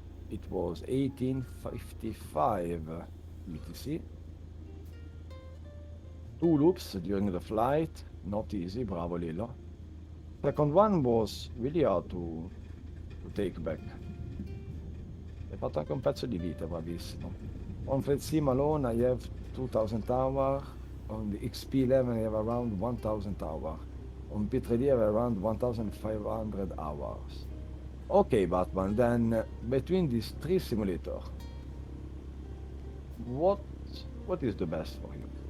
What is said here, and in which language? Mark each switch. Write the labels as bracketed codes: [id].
[en] It was 1855 UTC. 2 loops during the flight, not easy, bravo Lillo. Second one was really hard to take back. [it] Hai fatto anche un pezzo di vita, bravissimo. [en] On flight sim alone I have 2000 hours. On the XP11 I have around 1000 hours. On P3D I have around 1500 hours. Okay, Batman, then between these 3 simulators, what is the best for you?